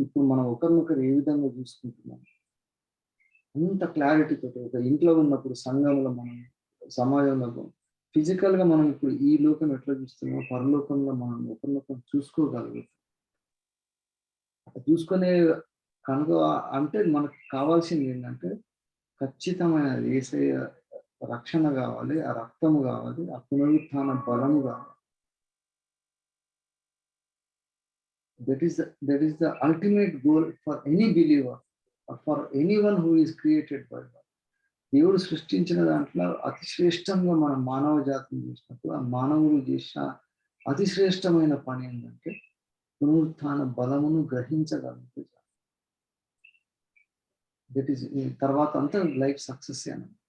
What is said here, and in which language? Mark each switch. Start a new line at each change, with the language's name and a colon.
Telugu: ఇప్పుడు మనం ఒకరినొకరు ఏ విధంగా చూసుకుంటున్నాం అంత క్లారిటీతో, ఒక ఇంట్లో ఉన్నప్పుడు సంఘంలో మనం సమాజంలో ఫిజికల్గా మనం ఇప్పుడు ఈ లోకం ఎట్లా చూస్తున్నామో పరలోకంలో మనం ఒకరినొకరు చూసుకోగలుగుతాం. చూసుకునే కనుక అంటే మనకు కావాల్సింది ఏంటంటే ఖచ్చితమైన యేసయ్య రక్షణ కావాలి, ఆ రక్తము కావాలి, ఆ పునరుత్థాన బలము కావాలి.
English: that is the ultimate goal for any believer or for anyone who is created by God.
Telugu: దేవుడు సృష్టించిన దాంట్లో అతి శ్రేష్టంగా మన మానవ జాతిని చేసినప్పుడు ఆ మానవులు చేసిన అతి శ్రేష్టమైన పని ఏంటంటే పునరుత్థాన బలమును గ్రహించగలిగితే
English: that is
Telugu: తర్వాత అంతా లైఫ్ సక్సెస్ అని.